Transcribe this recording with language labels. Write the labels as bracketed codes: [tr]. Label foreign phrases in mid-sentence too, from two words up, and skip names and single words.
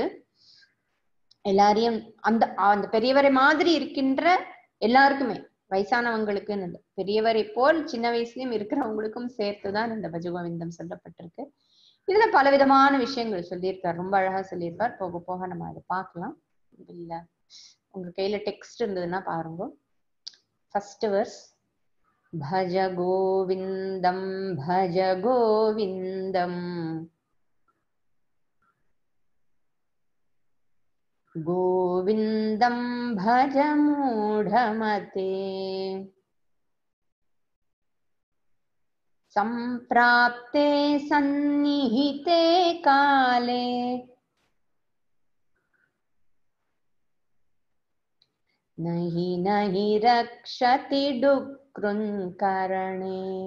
[ta] எல்லாரையும் அந்த பெரியவரை மாதிரி இருக்கின்ற எல்லாருக்குமே, வயசானவங்களுக்குன்னு இல்லை, பெரியவரை போல் சின்ன வயசுலயும் இருக்கிறவங்களுக்கும் சேர்த்துதான் இந்த பஜகோவிந்தம் சொல்லப்பட்டிருக்கு. இதுல பலவிதமான விஷயங்கள் சொல்லியிருக்கார், ரொம்ப அழகா சொல்லியிருக்கார். போக போக நம்ம அதை பார்க்கலாம். இல்ல உங்க கையில டெக்ஸ்ட் இருந்ததுன்னா பாருங்க. [en] first verse, [sa] भज गोविन्दं भज गोविन्दम् गोविन्दं भज मूढमते सम्प्राप्ते सन्निहिते काले नहि नहि रक्षति डुक्रुङ्करणे